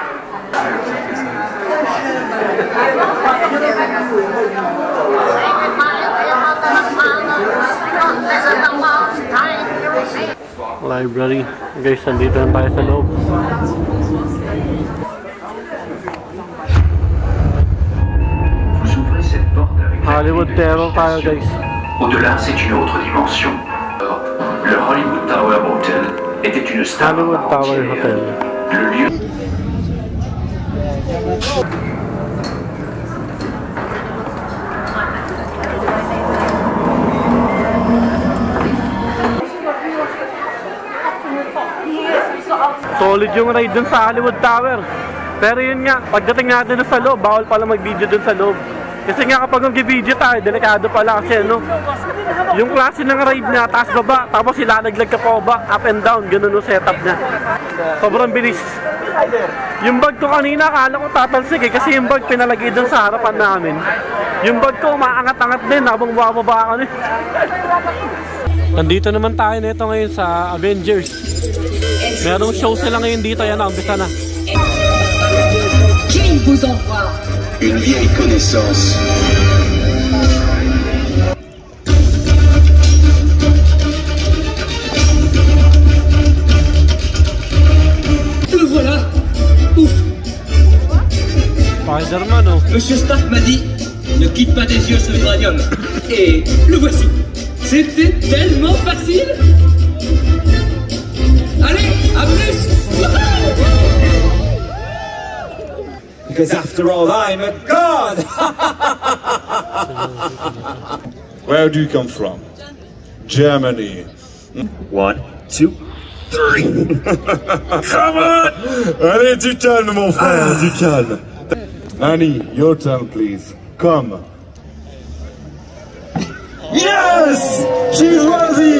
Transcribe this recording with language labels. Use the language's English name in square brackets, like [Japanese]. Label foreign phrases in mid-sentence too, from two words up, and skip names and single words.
[English] Library. [Filipino] Guys, nandito na tayo sa loob. Hollywood Terror tayo, guys. [French] Au-delà, c'est une autre dimension. Le Hollywood Tower Hotel était une star Hollywood Tower Hotel. Le lieu. [Filipino] Solid yung ride dun sa Hollywood Tower. Pero yun nga, pagdating natin na sa loob, bawal pala mag-video dun sa loob. Kasi nga kapag mag-video tayo, delikado pala kasi ano, yung klase ng ride na taas baba, tapos ilalaglag ka pa ba, [English] up and down, [Filipino] ganun yung setup niya. Sobrang bilis. Yung bag ko kanina, akala ko tatalsik eh, kasi yung bag pinalagay dun sa harapan namin. Yung bag ko, maangat-angat din habang bababa ka eh. Nandito naman tayo nito ngayon sa Avengers. Merong show sila ngayon dito, yan, umpisa na. [French] Qui vous envoie? Une vieille connaissance. Le voilà. Ouf. Spider-Man, oh. Monsieur Stark m'a dit, ne quitte pas des yeux ce vibranium. Et le voici. C'était tellement facile. Allez, à plus. [English] Because after all, I'm a god! Where do you come from? Germany. 1, 2, 3. Come on! [French] Allez, du calme, mon frère, du calme. [English] Annie, your turn, please. Come. Yes! She's worthy!